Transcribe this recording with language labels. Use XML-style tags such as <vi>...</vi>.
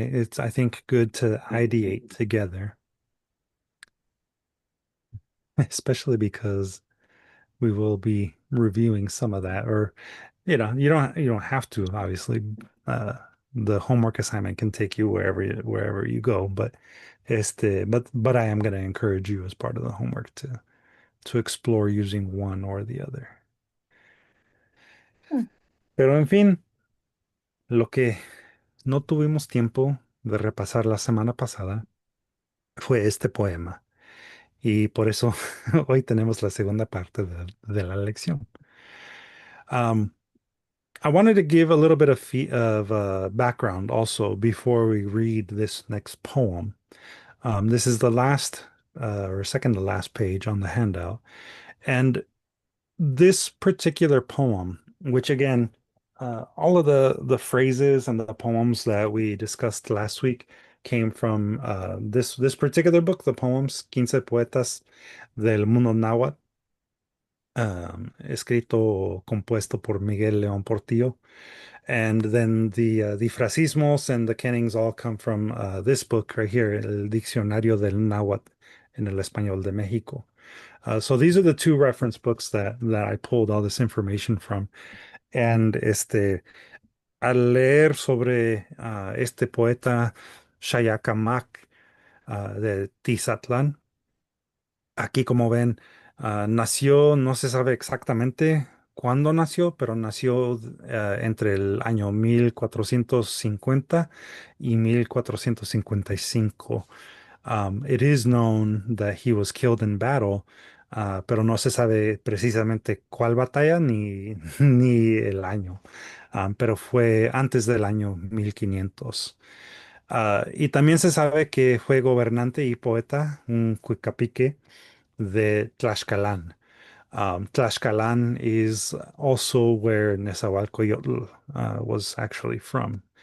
<en>It's, I think, good to ideate together, especially because we will be reviewing some of that, or you don't have to, obviously. Uh, the homework assignment can take you wherever you go, but I am going to encourage you as part of the homework to explore using one or the other. Hmm.</en> <es>Pero en fin, lo que no tuvimos tiempo de repasar la semana pasada fue este poema. Y por eso hoy tenemos la segunda parte de la lección.</es> <en>Um, I wanted to give a little bit of background also before we read this next poem. This is the last or second to last page on the handout. And this particular poem, which again, all of the phrases and the poems that we discussed last week came from this particular book, the poems Quince Poetas del Mundo Náhuatl,</en> <es>escrito compuesto por Miguel León Portillo.</es> <en>And then the frasismos and the kennings all come from this book right here, El Diccionario del Náhuatl en el Español de México. So these are the two reference books that I pulled all this information from.</en> <es>And al leer sobre este poeta, Xayacamac, de Tizatlán. Aquí, como ven, nació, no se sabe exactamente cuándo nació, pero nació entre el año 1450 y 1455.</es> <en>It is known that he was killed in battle,</en> <es>pero no se sabe precisamente cuál batalla ni, ni el año. Pero fue antes del año 1500. Y también se sabe que fue gobernante y poeta, un cuicapique de Tlaxcalan.</es> <en>Tlaxcalan is also where Nezahualcóyotl was actually from.</en>